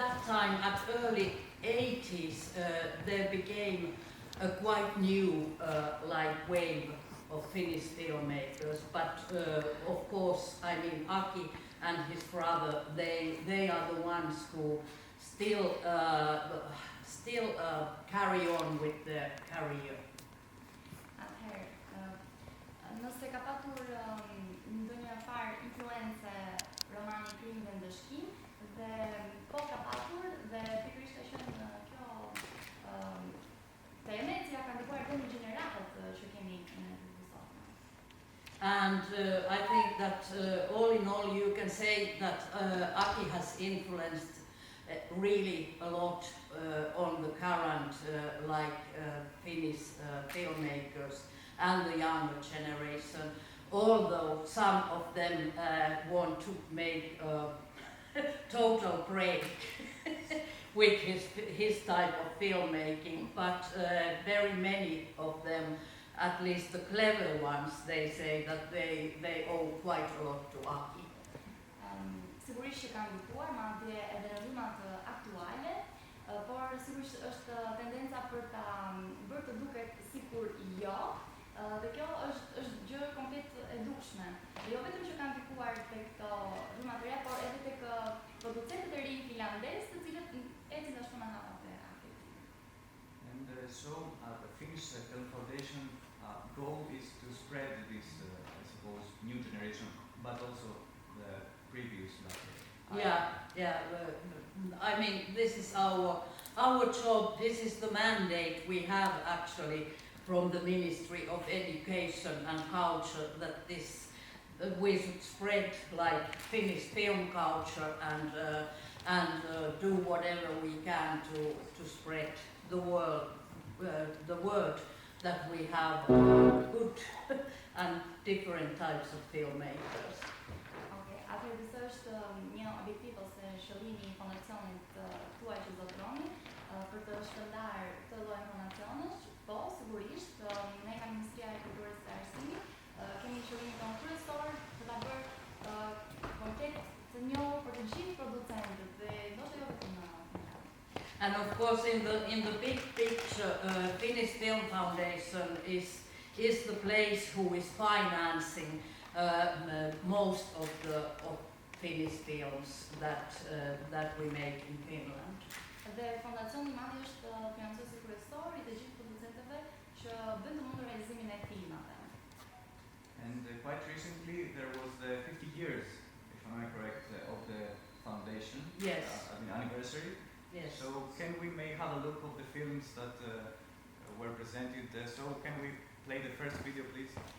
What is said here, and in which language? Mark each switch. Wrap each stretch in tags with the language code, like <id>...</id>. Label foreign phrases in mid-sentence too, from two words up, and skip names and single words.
<en>time, at early 80s, there became a quite new wave of Finnish filmmakers. But of course, I mean, Aki and his brother, they are the ones who still carry on with their career.</en> <sq>Nëse ka patur ndonjëfar influencë romani Krim dhe Ndëshkim, dhe po ka patur dhe pikërisht ka qenë kjo teme që ja ka ndikuar edhe në gjeneratët që kemi në sot.</sq> <en>And I think that all in all you can say that Aki has influenced really a lot on the current Finnish filmmakers and the younger generation, although some of them want to make a total break with his type of filmmaking, but very many of them, at least the clever ones, they say that they owe quite a lot to Aki.</en> <sq>Sigurisht që ka ndikuar, madje edhe në rrymat aktuale, por sigurisht është tendenca për ta bërë të duket sikur jo, dhe kjo është gjë komplet e dukshme. Jo vetëm që ka ndikuar tek këto rryma të reja, por edhe tek producentët e rinj finlandez, të cilët ecin ashtu në hapat e Akit.</sq> <en>And so the Finnish Film Foundation goal is to spread this, I suppose, new generation, but also the previous. I mean, this is our job. This is the mandate we have actually from the Ministry of Education and Culture, that we should spread Finnish film culture and do whatever we can to spread the word that we have good and different types of filmmakers.</en> <sq>Atëherë disa është një obiektiv ose qëllimi I fondacionit tuaj që zotroni për të shpërndar këtë lloj informacionesh, po sigurisht ne nga Ministria e Kulturës së Arsimit kemi qëllimin tonë kryesor për ta bërë komplet të njohur për të gjithë producentët dhe ndoshta jo vetëm në Finland.</sq> <en>And of course, in the big picture, Finnish Film Foundation is the place who is financing most of Finnish films that we make in Finland.</en> <sq>Dhe fondacioni I madh është financuesi kryesor I të gjithë producentëve që bën të mundur realizimin e filmave.</sq> <en>And quite recently there was the 50 years, if I'm correct, of the foundation. Yes. Anniversary. Yes. So can we may have a look of the films that were presented? So can we play the first video, please?</en>